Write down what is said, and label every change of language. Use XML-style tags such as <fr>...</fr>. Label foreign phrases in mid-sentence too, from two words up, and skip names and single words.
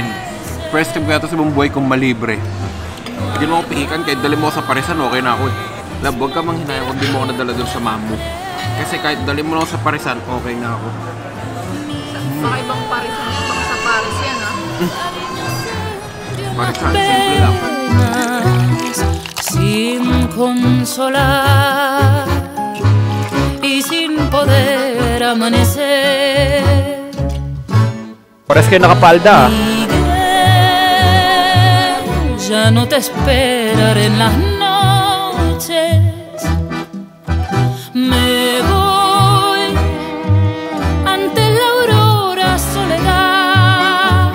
<tl>First time kaya ito sa buong buhay kong malibre. Hindi mo ako pihikan, kahit dali mo ako sa parisan, okay na ako eh. Lab, huwag ka manghinayang kung di mo ako nadala doon sa Mamu. Kasi kahit dali mo na ako sa parisan, okay na ako. Baka ibang parisan yan, baka sa Paris yan Parisan, simple lang.</tl> <es>Sin consolar y sin poder amanecer.</es> <tl>Pares kayo nakapalda ah.</tl> <es>Ya no te esperaré en las noches. Me voy ante la aurora soledad.</es>